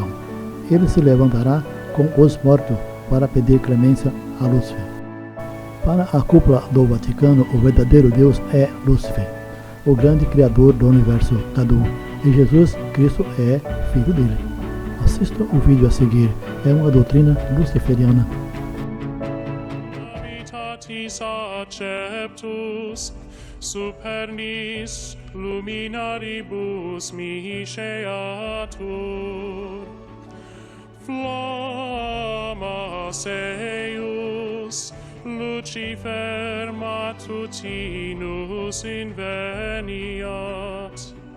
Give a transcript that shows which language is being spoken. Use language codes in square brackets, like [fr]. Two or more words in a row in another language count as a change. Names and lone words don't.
[pt] Ele se levantará com os mortos para pedir clemência a Lúcifer. Para a cúpula do Vaticano, o verdadeiro Deus é Lúcifer, o grande criador do universo Cadu, e Jesus Cristo é filho dele. Assista o vídeo a seguir, é uma doutrina luciferiana. [la] Acceptus supernis luminaribus misceatur flammas eius Lucifer matutinus inveniat